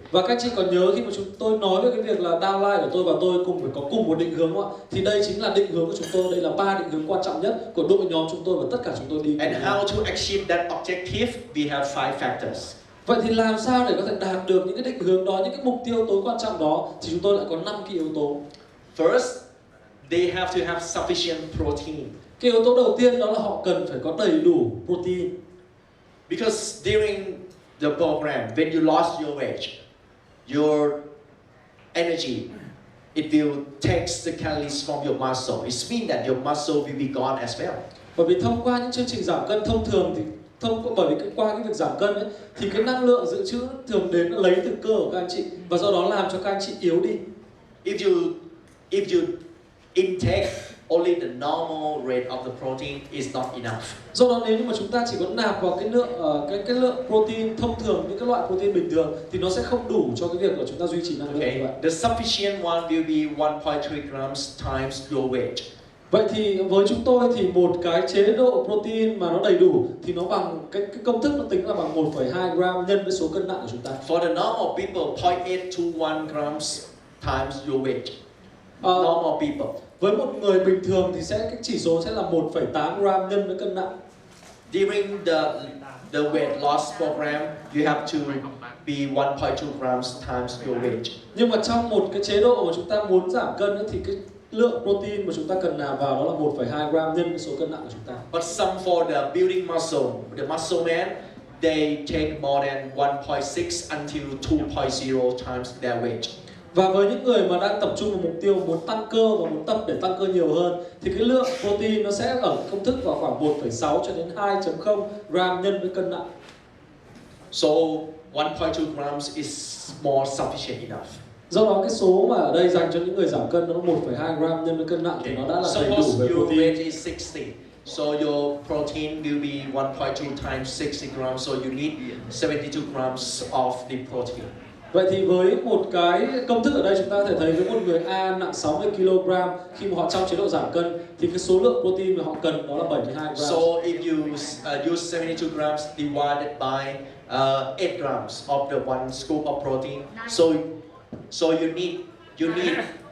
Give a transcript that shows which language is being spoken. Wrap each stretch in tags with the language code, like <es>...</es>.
<vi>Và các anh chị còn nhớ khi mà chúng tôi nói về cái việc là downline của tôi và tôi cùng phải có cùng một định hướng không ạ? Thì đây chính là định hướng của chúng tôi, đây là 3 định hướng quan trọng nhất của đội nhóm chúng tôi và tất cả chúng tôi đi.</vi> <en>And how to achieve that objective? We have 5 factors.</en> <vi>Vậy thì làm sao để có thể đạt được những cái định hướng đó, những cái mục tiêu tối quan trọng đó thì chúng tôi lại có 5 cái yếu tố.</vi> <en>First, they have to have sufficient protein.</en> <vi>Cái yếu tố đầu tiên đó là họ cần phải có đầy đủ protein.</vi> <en>Because during the program, when you lost your weight, your energy, it will take the calories from your muscle. It means that your muscle will be gone as well.</en> <vi>Bởi vì thông qua những chương trình giảm cân thông thường thì bởi vì qua cái việc giảm cân ấy, thì cái năng lượng dự trữ thường đến lấy từ cơ của các anh chị và do đó làm cho các anh chị yếu đi.</vi> <en>If you intake only the normal rate of the protein is not enough.</en> <vi>Do đó nếu như mà chúng ta chỉ có nạp vào cái lượng protein thông thường, những cái loại protein bình thường thì nó sẽ không đủ cho cái việc của chúng ta duy trì năng lượng như vậy.</vi> <en>The sufficient one will be 1.3 grams times your weight.</en> <vi>Vậy thì với chúng tôi thì một cái chế độ protein mà nó đầy đủ thì nó bằng cái công thức nó tính là bằng 1,2 gram nhân với số cân nặng của chúng ta.</vi> <en>For the normal people, 0.821 grams times your weight. Normal people.</en> <vi>Với một người bình thường thì cái chỉ số sẽ là 1,8 gram nhân với cân nặng.</vi> <en>During the weight loss program, you have to be 1.2 grams times your weight.</en> <vi>Nhưng mà trong một cái chế độ mà chúng ta muốn giảm cân ấy, thì cái lượng protein mà chúng ta cần nạp vào đó là 1,2 gram nhân với số cân nặng của chúng ta.</vi> <en>But some for the building muscle, the muscle man, they take more than 1.6 until 2.0 times their weight.</en> <vi>Và với những người mà đang tập trung vào mục tiêu muốn tăng cơ và muốn tập để tăng cơ nhiều hơn thì cái lượng protein nó sẽ ở công thức vào khoảng 1,6 cho đến 2,0 gram nhân với cân nặng.</vi> <en>So 1.2 grams is more sufficient enough.</en> <vi>Do đó cái số mà ở đây dành cho những người giảm cân nó 1,2 gram nhân với cân nặng thì nó đã là đầy đủ</vi> <en>Suppose</en> <vi>về</vi> <en>your</en> <vi>protein.</vi> <en>weight is 60, so your protein will be 1.2 times 60 grams, so you need 72 grams of the protein.</en> <vi>Vậy thì với một cái công thức ở đây chúng ta có thể thấy với một người A nặng 60 kg khi mà họ trong chế độ giảm cân thì cái số lượng protein mà họ cần đó là 72 gram.</vi> <en>So if you use 72 grams divided by 8 grams of the one scoop of protein, so you need 9 grams.</en>